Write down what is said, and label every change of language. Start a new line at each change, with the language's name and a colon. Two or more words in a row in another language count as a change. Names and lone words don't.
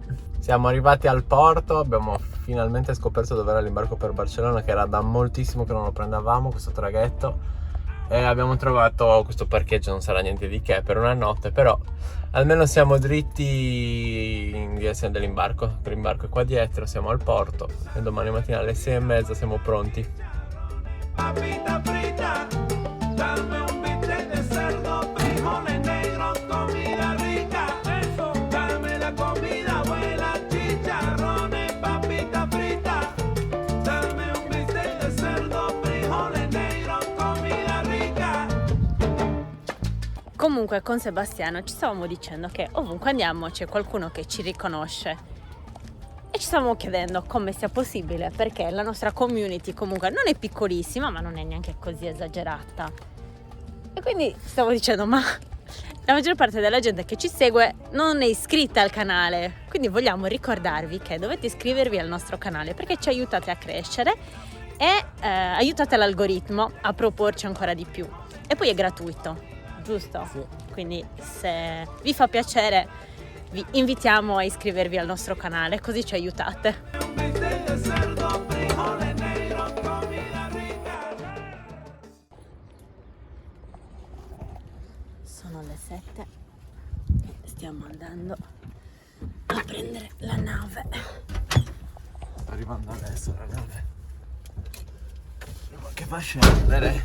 Italian: Siamo arrivati al porto, abbiamo finalmente scoperto dove era l'imbarco per Barcellona, che era da moltissimo che non lo prendevamo questo traghetto, e abbiamo trovato questo parcheggio, non sarà niente di che per una notte, però almeno siamo dritti in direzione dell'imbarco. L'imbarco è qua dietro, siamo al porto e domani mattina alle 6:30 siamo pronti.
Spanish: Papita frita, dame un bistec de cerdo, frijoles negros, comida rica. Eso, dame la comida buena, chicharrones, papita frita. Dame un bistec de cerdo, frijoles negros, comida rica.
Italian: Comunque con Sebastiano ci stavamo dicendo che ovunque andiamo c'è qualcuno che ci riconosce. E ci stavamo chiedendo come sia possibile, perché la nostra community comunque non è piccolissima, ma non è neanche così esagerata. E quindi stavo dicendo, ma la maggior parte della gente che ci segue non è iscritta al canale. Quindi vogliamo ricordarvi che dovete iscrivervi al nostro canale, perché ci aiutate a crescere e aiutate l'algoritmo a proporci ancora di più. E poi è gratuito, giusto? Sì. Quindi se vi fa piacere vi invitiamo a iscrivervi al nostro canale, così ci aiutate.
Spanish: Un bistec de cerdo, frijoles negros, comida rica.
Italian: Sono le 7 e stiamo andando a prendere la nave. Sta arrivando adesso la nave. Ma che fa scendere?